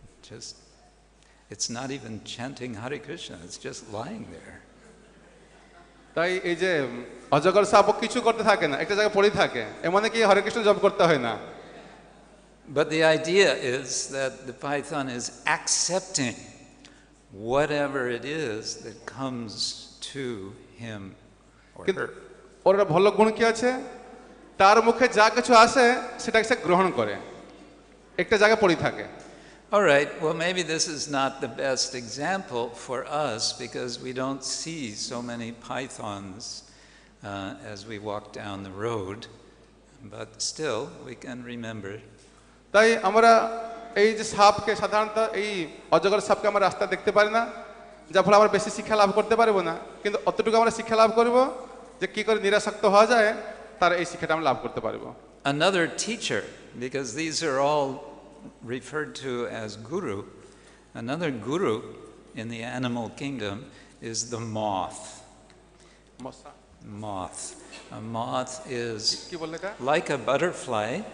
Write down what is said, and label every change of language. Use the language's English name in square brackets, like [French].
[English] Just, it's not even chanting Hare Krishna, it's just lying there. [Bangla] তাই এই যে অজগর সাপ কিছু করতে থাকে না, একটা জায়গায় পড়ে থাকে, এমনই কি হরে কৃষ্ণ জপ করতে হয় না। [English] But the idea is that the python is accepting whatever it is that comes to him or her. [Bangla] ওর ভালো গুণ কি আছে, তার মুখে যা কিছু আসে সেটাকে সে গ্রহণ করে, একটা জায়গায় পড়ে থাকে। [English] All right, well, maybe this is not the best example for us because we don't see so many pythons as we walk down the road, but still we can remember. [Bangla] তাই আমরা এই যে সাপকে সাধারণত এই অজগর সাপকে আমরা রাস্তা দেখতে পারি না, যার ফলে আমরা বেশি শিক্ষা লাভ করতে পারবো না, কিন্তু অতটুকু আমরা শিক্ষা লাভ করব যে কি করে নিরাসক্ত হওয়া যায়, তার এই শিক্ষাটা আমরা লাভ করতে পারবো। [English] Another teacher, because these are all referred to as guru, another guru in the animal kingdom is the moth. Moth. A moth is like a butterfly.